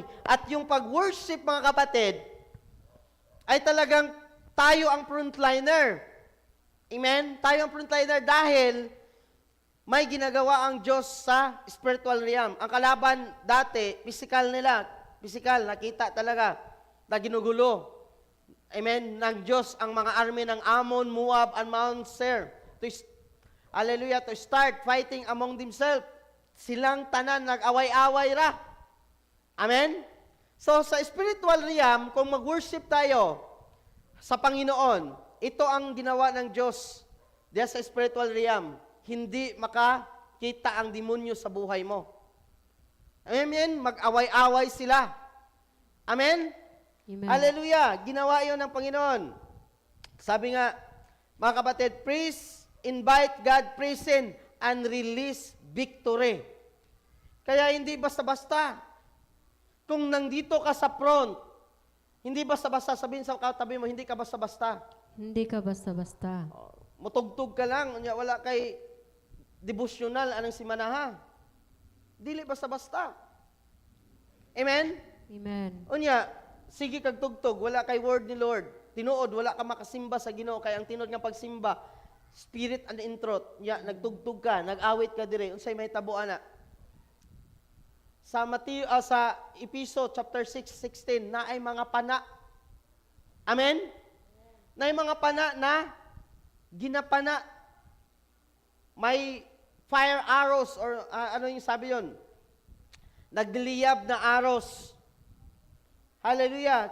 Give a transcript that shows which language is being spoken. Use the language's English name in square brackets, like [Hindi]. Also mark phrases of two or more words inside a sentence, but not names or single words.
[Filipino] At yung pag-worship, mga kapatid, ay talagang tayo ang frontliner. Amen? Tayo ang frontliner dahil may ginagawa ang Diyos sa [English] spiritual realm. [Filipino] Ang kalaban dati, physical, nakita talaga, na ginugulo. Amen? Ng Diyos, ang mga army ng Ammon, Moab, and Mount Seir. [English] Hallelujah, to start fighting among themselves. [Cebuano] Silang tanan, nag-away-away ra. Amen? So, sa [English] spiritual realm, [Filipino] kung mag-worship tayo sa Panginoon, ito ang ginawa ng Diyos diyan sa [English] spiritual realm. [Filipino] Hindi makakita ang demonyo sa buhay mo. Amen? Mag-away-away sila. Amen? Amen. Hallelujah! Ginawa yun ng Panginoon. Sabi nga, mga kapatid, [English] praise, invite God present, and release victory. [Filipino] Kaya hindi basta-basta. Kung nandito ka sa front, hindi basta-basta, sabihin sa katabi mo, hindi ka basta-basta. Hindi ka basta-basta. [Cebuano] Mutugtog ka lang, wala kay devotional, anong simanaha. Dili basta-basta. Amen? Amen. Unya, sige kag tugtog, wala kay word ni Lord. Tinuod, wala ka makasimba sa Ginoo, kay ang tinuod nga pagsimba, [English] spirit and in truth. [Cebuano] Ya, nagtugtog ka, nag-awit ka dire, unsay mahitabo ana. Sa sa Episo chapter 6:16 na ay mga pana. Amen? Na ay mga pana na ginapana. [Filipino] May [English] fire arrows [Filipino] or ano yung sabi yon? Nagliyab na arrows. Hallelujah.